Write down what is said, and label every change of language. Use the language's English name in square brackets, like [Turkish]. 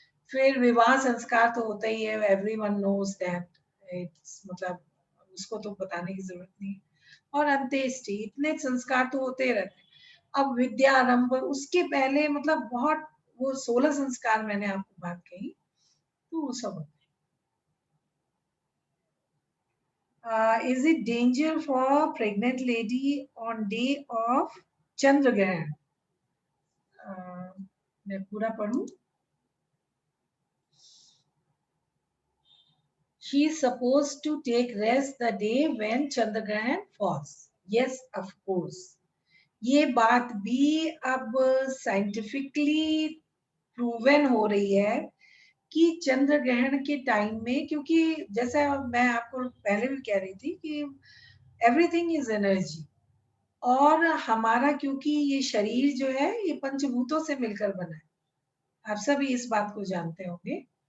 [Hindi] फिर विवाह संस्कार तो होता ही है, [English] everyone knows that, it's [Hindi] मतलब उसको तो बताने की जरूरत नहीं। और अंत्येष्टि, इतने संस्कार तो होते रहते हैं। अब विद्यारंभ, उसके पहले मतलब बहुत, वो 16 संस्कार मैंने आपको बात कही, तो वो सब होते हैं। [English] Is it danger for pregnant lady on day of chandra grahan? [Hindi] मैं पूरा पढ़ूं? [English] She is supposed to take rest the day when Chandragrahan falls. Yes, of course. [Hindi] ये बात भी अब साइंटिफिकली प्रूवन हो रही है कि चंद्र ग्रहण के टाइम में, क्योंकि जैसा मैं आपको पहले भी कह रही थी कि [English] everything is energy, [Hindi] और हमारा क्योंकि ये शरीर जो है ये पंचभूतों से मिलकर बना है, आप सभी इस बात को जानते होंगे।